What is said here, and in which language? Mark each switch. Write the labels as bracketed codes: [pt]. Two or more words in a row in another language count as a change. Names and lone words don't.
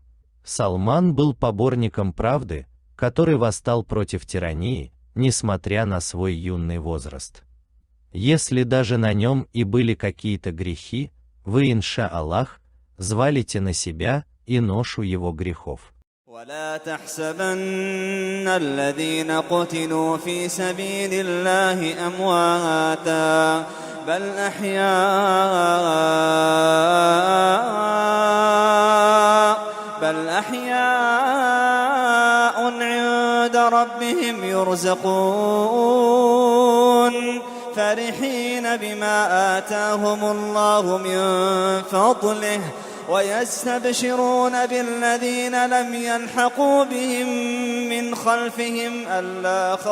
[ru] Салман был поборником правды, который восстал против тирании, несмотря на свой юный возраст. Если даже на нем и были какие-то грехи, вы, [ar] إن شاء الله, [ru] взвалите на себя и ношу его грехов. [ar] ولا تحسبن الذين قتلوا في سبيل الله أمواتا بل أحياء عند ربهم يرزقون فرحين بما آتاهم الله من فضله ويستبشرون بالذين لم يلحقوا بهم من خلفهم ألا